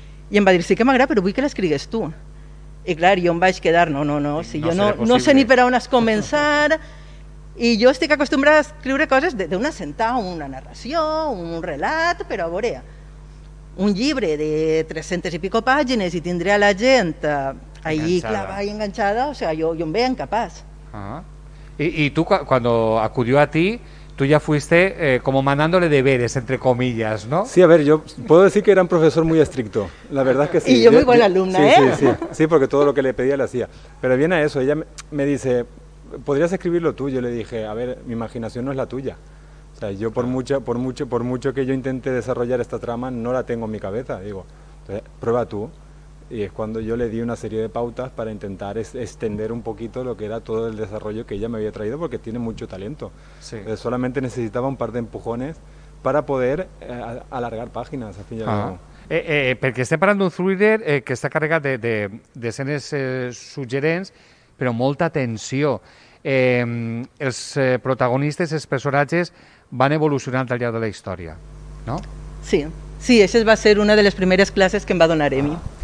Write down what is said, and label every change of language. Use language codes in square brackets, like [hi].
[ca] I em va dir, sí que m'agrada, però vull que l'escrigues tu. I clar, jo em vaig quedar, no, si no, jo no sé ni per on has començat, i jo estic acostumbrada a escriure coses d'una sentada, una narració, un relat, però a veure, un llibre de 300 i pico pàgines i tindré a la gent ahí clavada i enganxada, o sigui, jo em veia incapaç. [es] I tu, quan acudió a ti, tu ja fuiste como mandándole deberes, entre comillas, ¿no? Sí, a ver, yo puedo decir que era un profesor muy estricto, la verdad es que sí. Y yo muy buena alumna, sí, ¿eh? Sí, sí, sí, sí, porque todo lo que le pedía le hacía. Pero viene a eso, ella me dice, ¿podrías escribirlo tú? Yo le dije, a ver, mi imaginación no es la tuya. O sea, yo por mucho que yo intente desarrollar esta trama, no la tengo en mi cabeza, digo, entonces, prueba tú. Y es cuando yo le di una serie de pautas para intentar extender un poquito lo que era todo el desarrollo que ella me había traído, porque tiene mucho talento. Sí. Entonces, solamente necesitaba un par de empujones para poder alargar páginas, al fin y al cabo. [ca] Porque estem parlant d'un thriller que està carregat de escenes suggerents, però molta tensió. Els protagonistes, els personatges, van evolucionant al llarg de la història, no? Sí, sí, això va ser una de les primeres classes que em va donar Emi.